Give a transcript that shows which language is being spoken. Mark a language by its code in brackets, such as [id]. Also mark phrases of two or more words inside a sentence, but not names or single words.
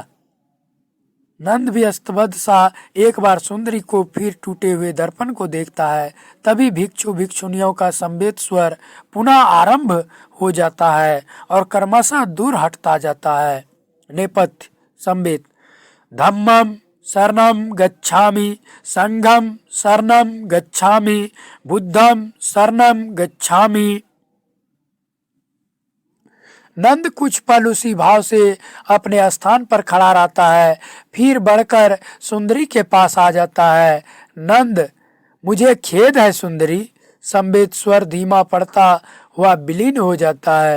[hi] नंद भी स्तब्ध सा एक बार सुंदरी को फिर टूटे हुए दर्पण को देखता है। तभी भिक्षु भिक्षुनियों का संवेद स्वर पुनः आरंभ हो जाता है और क्रमशः दूर हटता जाता है। नेपथ्य संवेद। [pi] धम्मम शरणम गच्छामि, संघम शरणम गच्छामि, बुद्धम शरणम गच्छामि। [hi] नंद कुछ पल उसी भाव से अपने स्थान पर खड़ा रहता है, फिर बढ़कर सुंदरी के पास आ जाता है। नंद, मुझे खेद है सुंदरी। संवेद स्वर धीमा पड़ता हुआ विलीन हो जाता है।